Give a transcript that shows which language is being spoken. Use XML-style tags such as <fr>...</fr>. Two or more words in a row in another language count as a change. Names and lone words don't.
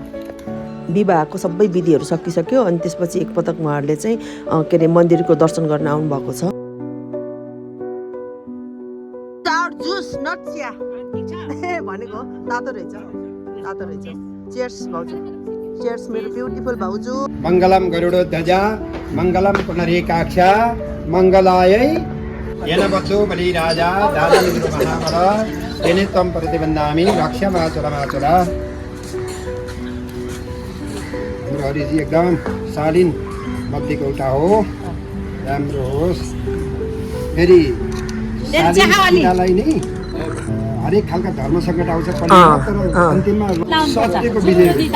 <ne>विवाहको सबै विधिहरू सकिसक्यो अनि त्यसपछि एकपटक उहाँहरूले चाहिँ के अरे मन्दिरको दर्शन गर्न आउनुभएको छ। जुस नट चिया भनेको तातो रहेछ तातो रहेछ। चियर्स भाउजू चियर्स मेरो ब्युटिफुल भाउजू।</ne> <sa>मङ्गलम गरुडध्वज मङ्गलम पुण्डरीकाक्ष मङ्गलायै येन बद्धो बलिराजा दानमिन्द्रो महाबल येन त्वं प्रतिबन्धामि रक्षमाचुरमाचुर।</sa> <ne>हाम्रो हरिजी एकदम शालीन मध्येको एउटा हो, राम्रो होस्। फेरि शालीनतालाई नै हरेक खालका धर्म सङ्कट आउँछ तर अन्तिममा सत्यको विजय।</ne>